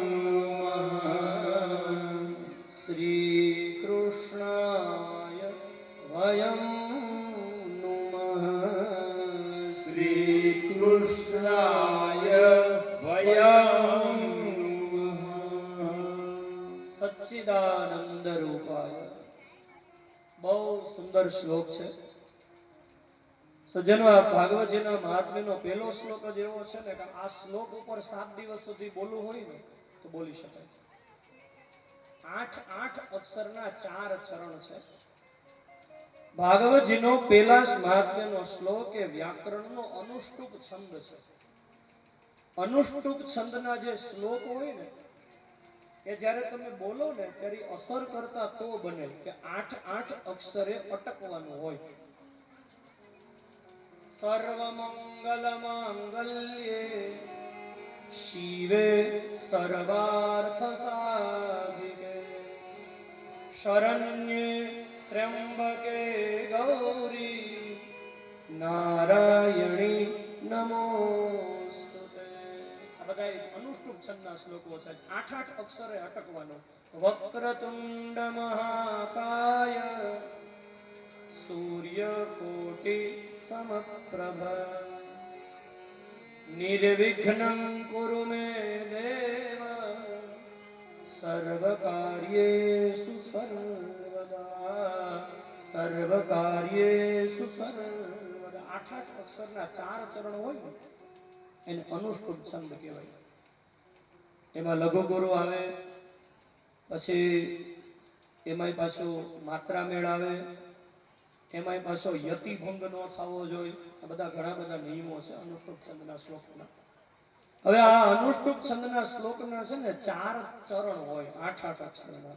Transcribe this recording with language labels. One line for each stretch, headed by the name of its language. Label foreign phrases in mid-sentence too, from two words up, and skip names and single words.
Sanskrit: श्री कृष्णाय वयं नुमः श्री कृष्णाय वयं सच्चिदानंद रूपाय।
Hindi: बहु सुंदर श्लोक है सज्जनो।
Gujarati: આ ભાગવતજીના મહાત્મ્યનો પહેલો શ્લોક જ એવો છે ને કે આ શ્લોક ઉપર 7 દિવસ સુધી બોલવું હોય ને તો બોલી શકાય। 8 અક્ષરના 4 ચરણ છે। ભાગવતજીનો પહેલા મહાત્મ્યનો શ્લોક એ વ્યાકરણનો અનુષ્ટુપ છંદ છે। અનુષ્ટુપ છંદના જે શ્લોક હોય ને એ જ્યારે તમે બોલો ને ત્યારે અસર કરતા તો બને કે 8 અક્ષરે અટકવાનું હોય।
Sanskrit: सर्वमंगल मांगल्ये शिवे सर्वार्थ साधिके शरण्ये त्र्यंबके गौरी नारायणी नमोस्तुते।
Gujarati: આ બધા અનુષ્ટુપ છંદના શ્લોકો છે। 8 અક્ષરે અટકવાનો।
Sanskrit: वक्रतुण्ड महाकाय सूर्यकोटि समप्रभ निर्विघ्नं कुरु मे देव सर्वकार्येषु सर्वदा सर्वकार्येषु सर्वदा।
Gujarati: 8 અક્ષરના 4 ચરણ હોય ને એને અનુષ્ટુપ છંદ કહેવાય। એમાં લઘુ ગુરુ આવે, પછી એમાંય પાછું માત્રા મેળ આવે, એમાંય પાછો યતિ ભંગ ન થવો જોઈએ। આ બધા ઘણા બધા નિયમો છે અનુષ્ટુપ છંદના શ્લોકના। હવે આ અનુષ્ટુપ છંદના શ્લોકના છે ને 4 ચરણ હોય 8 અક્ષરના।